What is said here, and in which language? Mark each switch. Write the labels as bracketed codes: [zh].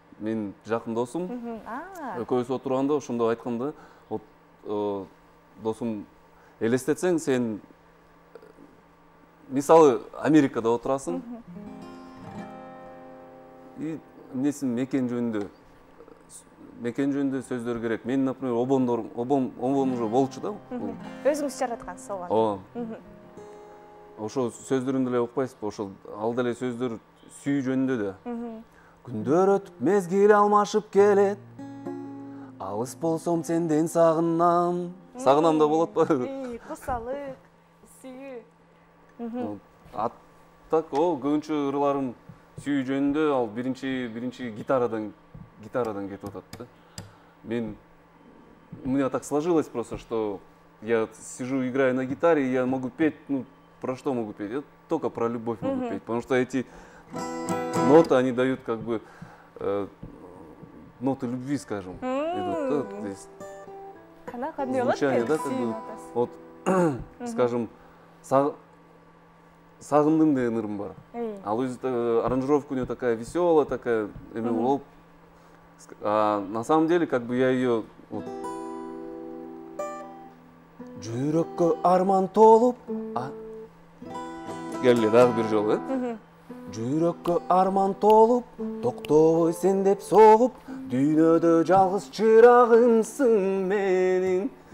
[ky] Мен жакын досум. Экөөбүз отурганда ошондо айтканда, досум, элестетсең сен мисалы Америкада отурасың. Несин мекен жөнүндө сөздөр керек. Мен, например, обон уже болчу да. Өзүңүз жараткансыз оған. Ооба. Ошо сөздөрүн деле укпайсызбы? Ошол ал деле сөздөр сүйүү жөнүндө да. Күндөр өтүп мезгил алмашып келет. Алыс болсом сенден сагынам. Сагынам да болот ба? Кусалык, сүйүү. Так, көбүнчө ырларым сүйүү жөнүндө, ал биринчи гитарадан кетип атат да. [ru] У меня так сложилось просто, что я сижу, играю на гитаре, и я могу петь, про что могу петь? Я только про любовь могу петь, потому что эти ноты, они дают как бы ноты любви, скажем, идут, то есть звучание, да, как бы, вот, скажем, [ky] сагындым деген ырым бар. Ал өзү аранжировка [ru] у нее такая веселая, такая, на самом деле, как бы я ее [ky] жүрөккө арман толуп, келе дагы бир жолу, жүрөккө арман толуп, токтобой сен деп согуп, дүйнөдө жалгыз чырагымсың менин.